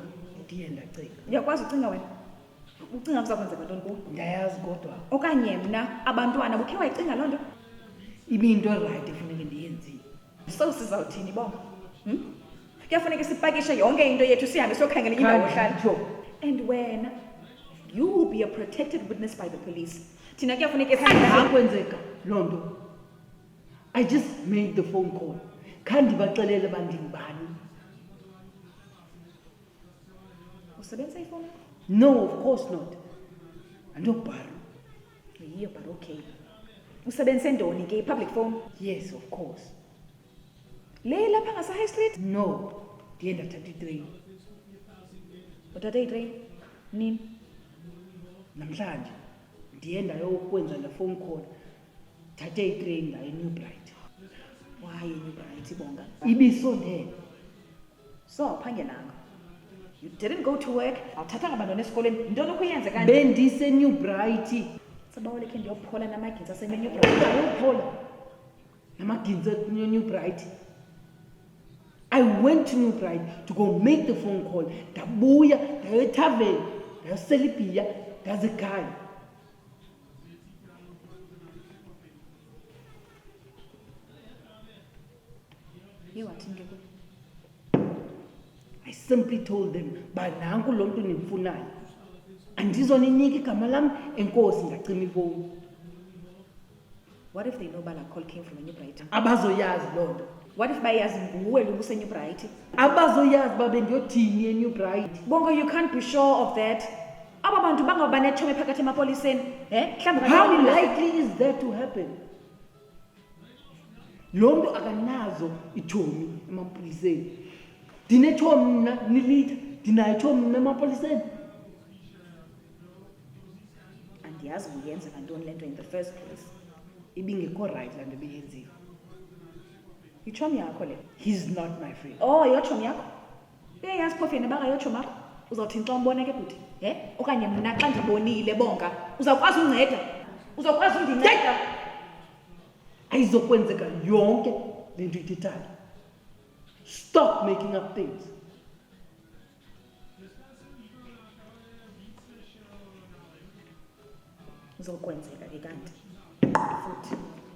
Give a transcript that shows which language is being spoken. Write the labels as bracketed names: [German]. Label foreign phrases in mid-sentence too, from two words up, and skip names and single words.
[Xhosa] Ndiye ndacinga. Uyakwazi ucinga wena? Ucinga kuzakwenzeka ntoni kuwe? Ndiyayazi kodwa Okanye mna abantwana bukhe wayicinga loo nto? ibiyinto right efuneke ndiyenzile. So sizawuthini bonga? Kuyafuneka sipakishe yonke into yethu sihambe siyokhangela indawo ohlala. [English] Sure. And when you will be a protected witness by the police. [Xhosa] Thina kuyafuneka Akwenzeka loo nto. [English] I just made the phone call. [Xhosa] Khandibaxelele bandingubani. Usebenzisa ifoni yakho? [English] No, of course not. [Xhosa] Andobhara. Yiyo, [English] but okay. [Xhosa] Usebenzise ntoni ke [English] public phone? Yes, of course. [Xhosa] Le lapha ngasa High Street? No, ndiye ndathatha itrain. Uthathe itrain? Nini? Namhlanje ndiye ndayokwenza le [English] phone call. [Xhosa] Thathe itrain ndaye New Bright. [English] Why New Bright Bonga? [Xhosa] Ibisondele. So awuphangelanga. [English] You didn't go to work. [Xhosa] Awuthathanga abantwana esikoleni. Ntoni ukuyenza kanti? Bendise New Bright. Sabawoleke ndiyophola namaginza ase New Bright. Ayophola. Namaginza New Bright. [English] I went to New Bright to go make the phone call. [Xhosa] Ndabuya, ndayo etaveni, ndayosela ibhiya, ndaze ekhaya. [English] I simply told them, [Xhosa] bananku lo mntu nimfunayo. Andizoninika igama lam, enkosi ndacima ifowuni. [English] What if they know Bala call came from a New Bright? [Xhosa] Abazoyazi loo nto. [English] What if [Xhosa] bayazi nguwe lo use New Bright? Abazoyazi babe ndiyothini eNew Bright. [English] Bongo, you can't be sure of that. [Xhosa] Aba bantu bangaba nethomi phakathi emapoliseni. [English] How likely is that to happen? [Xhosa] Lo mntu akanazo ithomi emapoliseni. Ndinethomi mna nilitha, ndinayo ithomi mna emapoliseni. Andiyazi uyenze ngantoni le nto [English] in the first place. [Xhosa] Ibingekho right laa nto beyenziwe. Yitshomi yakho le. [English] He's not my friend. [Xhosa] Oh, yotshomi yakho? Uyayazi phofu yena bangayotshomi yakho? Uzawuthini xa umbona ke bhuti? Okanye mna xa ndibonile Bonga, uzawukwazi unceda? Uzawukwazi undinceda? Ayizokwenzeka yonke le nto ithethayo. [English] Stop making up things. [Xhosa] Uzokwenzeka ke kanti. Futhi